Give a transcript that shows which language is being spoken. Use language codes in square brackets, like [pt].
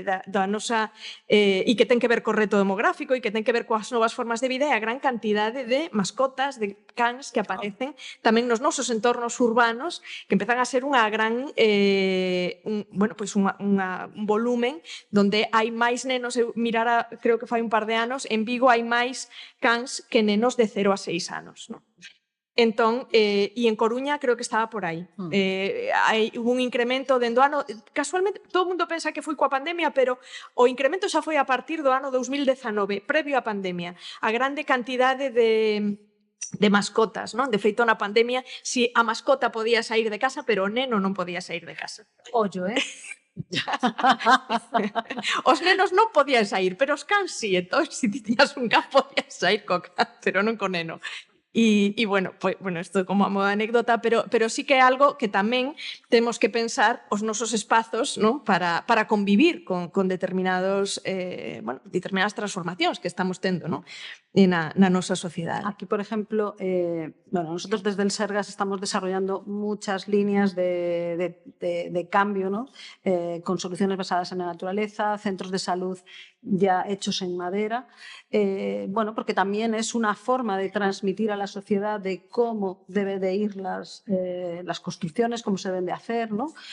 [gl] Da nosa e que ten que ver co reto demográfico e que ten que ver coas novas formas de vida e a gran cantidade de mascotas, de cans que aparecen tamén nos nosos entornos urbanos, que empezan a ser unha gran bueno, pois un volumen donde hai máis nenos. Eu mirara, creo que fai un par de anos, en Vigo hai máis cans que nenos de 0 a 6 anos, non? Entón, e en Coruña creo que estaba por aí. Hubo un incremento dentro do ano, casualmente, todo o mundo pensa que foi coa pandemia, pero o incremento xa foi a partir do ano 2019, previo á pandemia. A grande cantidade de mascotas, non? De feito, na pandemia, si a mascota podía sair de casa, pero o neno non podía sair de casa. Ollo, Os nenos non podían sair, pero os cans sí. Entón, se ti tiñas un can, podías sair co can, pero non co neno. E bueno, isto como a modo anécdota, pero sí que é algo que tamén temos que pensar os nosos espazos, non? Para convivir con determinadas transformacións que estamos tendo, non? na nosa sociedade. [es] Aquí, por ejemplo, bueno, nosotros desde el Sergas estamos desarrollando muchas líneas de cambio, ¿no? Con soluciones basadas en la naturaleza, centros de salud ya hechos en madera, bueno, porque también es una forma de transmitir a la sociedad de cómo deben de ir las construcciones, cómo se deben de hacer, ¿no?